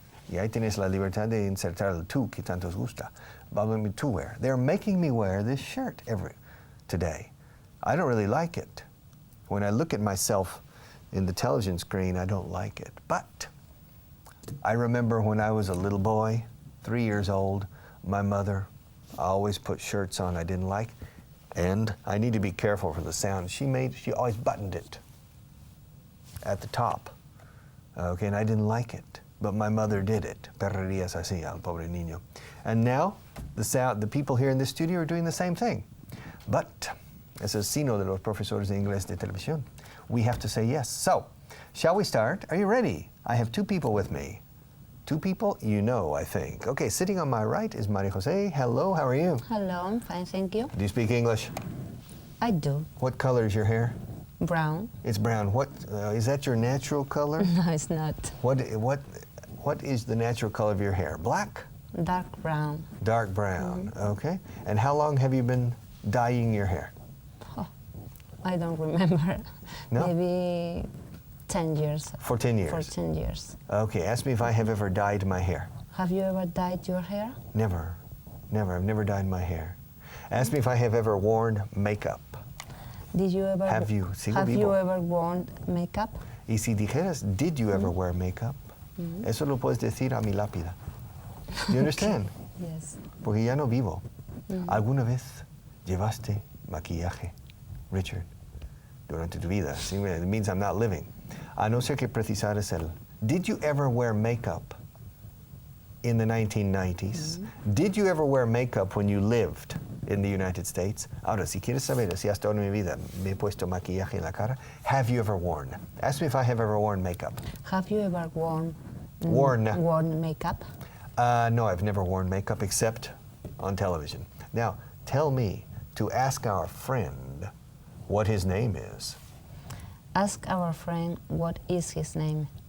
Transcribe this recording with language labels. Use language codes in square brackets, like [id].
[es] Y ahí tienes la libertad de insertar el to que tanto os gusta. [en] Obligating me to wear. They are making me wear this shirt today. I don't really like it. When I look at myself in the television screen, I don't like it. But I remember when I was a little boy, 3 years old, my mother always put shirts on I didn't like. And I need to be careful for the sound. She always buttoned it at the top. Okay, and I didn't like it. But my mother did it. [es] Perrerías así al pobre niño. [en] And now, the people here in the studio are doing the same thing. [es] But, es el signo de los profesores de inglés de televisión. [en] We have to say yes. So, shall we start? Are you ready? I have 2 people with me. 2 people you know, I think. Okay, sitting on my right is Maria Jose. Hello, how are you? Hello, I'm fine, thank you. Do you speak English? I do. What color is your hair? Brown. It's brown. What is that your natural color? No, it's not. What is the natural color of your hair? Black? Dark brown. Dark brown, okay. And how long have you been dyeing your hair? Oh, I don't remember. No? Maybe 10 years. For 10 years? For 10 years. Okay, ask me if I have ever dyed my hair. Have you ever dyed your hair? Never. Never. I've never dyed my hair. Ask me if I have ever worn makeup. Did you ever? Have you? Have you ever worn makeup? [es] Y si dijeras, [en] did you ever wear makeup? [es] Eso lo puedes decir a mi lápida. [en] Do you understand? Okay. Yes. [es] Porque ya no vivo. ¿Alguna vez llevaste maquillaje, Richard, durante tu vida? [en] It means I'm not living. [es] A no ser que precisaras el. [en] Did you ever wear makeup in the 1990s? Did you ever wear makeup when you lived in the United States? [es] Ahora, si quieres saber si hasta ahora en mi vida me he puesto maquillaje en la cara, [en] have you ever worn? Ask me if I have ever worn makeup. Have you ever worn makeup? No, I've never worn makeup except on television. Now, tell me to ask our friend what his name is. Ask our friend what is his name.